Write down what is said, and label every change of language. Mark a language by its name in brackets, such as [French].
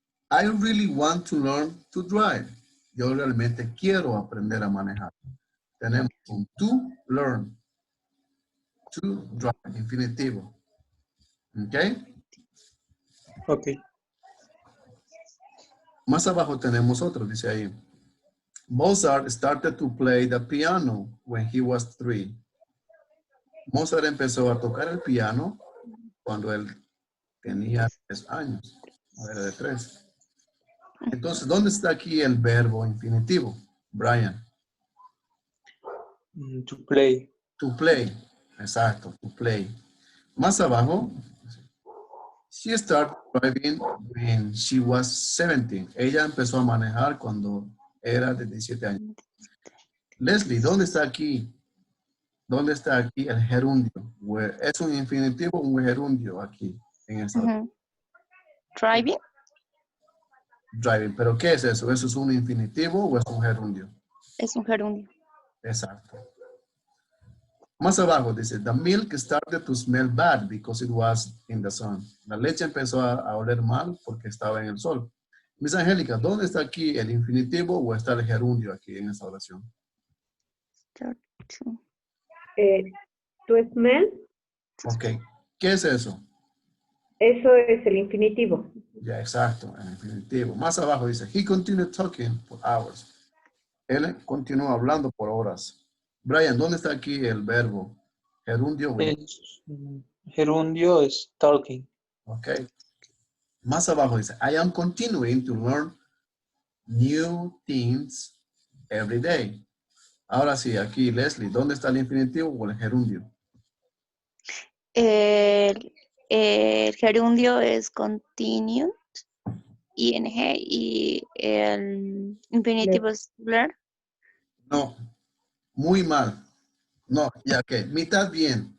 [English] I really want to learn to drive. [Spanish] Yo realmente quiero aprender a manejar. Tenemos un [English] to learn, to drive, [Spanish] infinitivo. ¿Ok? Ok. Más abajo tenemos otro, dice ahí. [English] Mozart started to play the piano when he was 3. [Spanish] Mozart empezó a tocar el piano cuando él tenía 3 años. No era de 3. Entonces, ¿dónde está aquí el verbo infinitivo? Brian. [English] To play. To play. [Spanish] Exacto, [English] to play. [Spanish] Más abajo, [English] She started driving when she was 17. [Spanish] Ella empezó a manejar cuando era de 17 años. Leslie, ¿dónde está aquí? ¿Dónde está aquí el gerundio? ¿Es un infinitivo o un gerundio aquí en esta [English] Ujú. Driving. [Spanish] driving? ¿Pero qué es eso? ¿Eso es un infinitivo o es un gerundio? Es un gerundio. Exacto. Más abajo dice, [English] the milk started to smell bad because it was in the sun. [Spanish] La leche empezó a oler mal porque estaba en el sol. Miss Angélica, ¿dónde está aquí el infinitivo o está el gerundio aquí en esta oración? [English] Start to- To smell, [Spanish] Ok. ¿Qué es eso? eso es el infinitivo. Ya, exacto, el infinitivo. Más abajo dice, [English] he continued talking for hours. [Spanish] Él continuó hablando por horas. Brian, ¿dónde está aquí el verbo? Gerundio. Es, gerundio es talking. Ok. Más abajo dice, [English] I am continuing to learn new things every day. [Spanish] Ahora sí, aquí, Leslie, ¿dónde está el infinitivo o el gerundio? El gerundio es continued, ing, y el infinitivo es learn. No, muy mal. No, ya que, mitad bien.